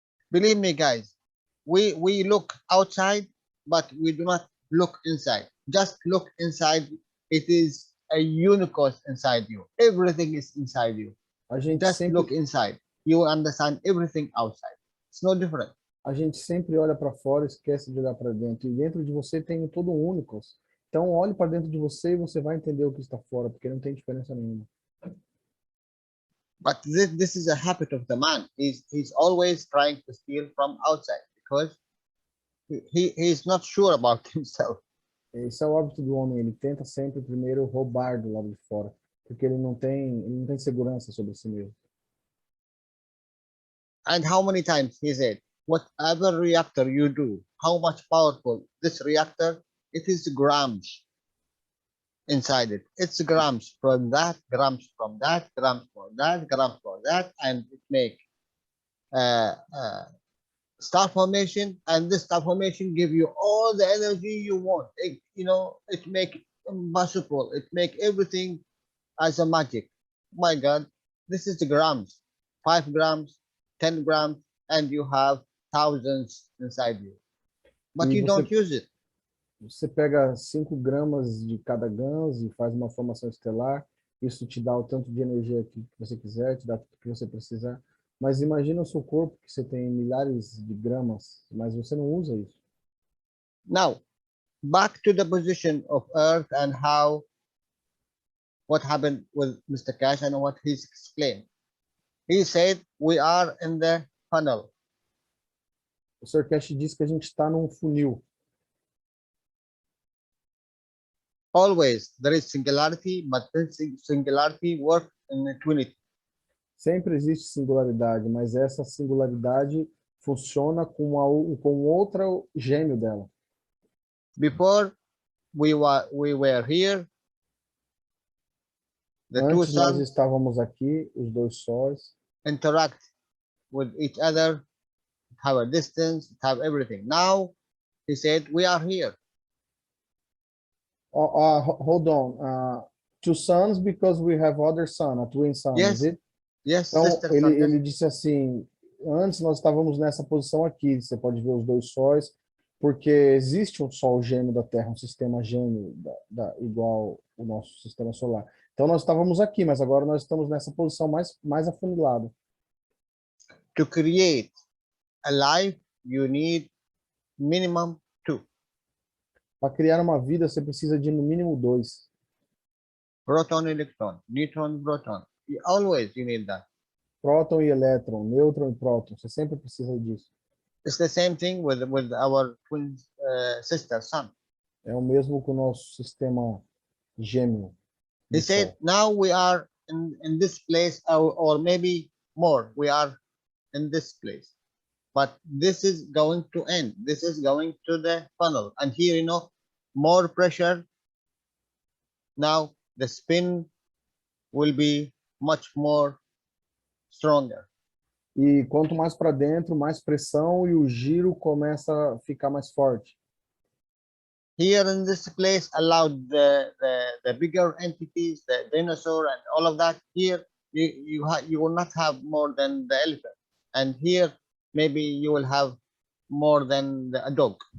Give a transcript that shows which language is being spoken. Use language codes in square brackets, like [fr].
[en] Believe me, guys, we look outside, but we do not look inside. Just look inside. It is a universe inside you. Everything is inside you. Just look inside. You understand everything outside. It's no different. [pt] A gente sempre olha para fora e esquece de olhar para dentro. E dentro de você tem todo um único. Então, olhe para dentro de você e você vai entender o que está fora, porque não tem diferença nenhuma. [en] But this is a habit of the man. He's always trying to steal from outside because he is not sure about himself. [pt] Esse é o hábito do homem. Ele tenta sempre primeiro roubar do lado de fora, porque ele não tem segurança sobre si mesmo. [en] And how many times he said, whatever reactor you do, how much powerful this reactor, it is grams inside it. It's grams from that, grams from that, grams from that, grams from that, and it make star formation, and this star formation give you all the energy you want. It make impossible. It make everything as a magic. My God, this is the grams, 5 grams, 10 grams, and you have thousands inside you. But [pt] E [en] you don't use it. [pt] Você pega 5 gramas de cada GANs e faz uma formação estelar. Isso te dá o tanto de energia que você quiser, te dá tudo que você precisar. Mas imagina o seu corpo, que você tem milhares de gramas, mas você não usa isso. [en] Now, back to the position of Earth and what happened with Mr. Cash and what he's explained. He said we are in the funnel. [pt] O Sr. Cash diz que a gente está num funil. [en] Always there is singularity, but this singularity works in twinity. [pt] Sempre existe singularidade, mas essa singularidade funciona com outro gêmeo dela. [en] Before we were here, the two [pt] Antes nós [en] suns [pt] estávamos aqui, os dois sóis, [en] interact with each other, have a distance, have everything. Now, he said, we are here. hold on. Two suns because we have other sun, a twin sun, Yes. is it? Yes, [pt] Então, [en] sister sun, yes. [pt] ele disse assim, antes nós estávamos nessa posição aqui, você pode ver os dois sóis, porque existe um sol gêmeo da Terra, um sistema gêmeo igual o nosso sistema solar. Então nós estávamos aqui, mas agora nós estamos nessa posição mais afunilada. [en] To create a life, you need minimum 2. [pt] Para criar uma vida, você precisa de no mínimo 2. [en] Proton, electron, neutron, proton. Always you need that. [pt] Próton e elétron, nêutron e próton, você sempre precisa disso. [en] It's the same thing with our twin sister sun. [pt] É o mesmo com o nosso sistema gêmeo. [en] He said, now we are in this place, or maybe more, we are in this place. But this is going to end. This is going to the funnel. And here, more pressure. Now the spin will be much more stronger. [pt] E quanto mais para dentro, mais pressão e o giro começa a ficar mais forte. [en] Here in this place, allowed the bigger entities, the dinosaur and all of that. Here, you will not have more than the elephant. And here, maybe you will have more than a dog.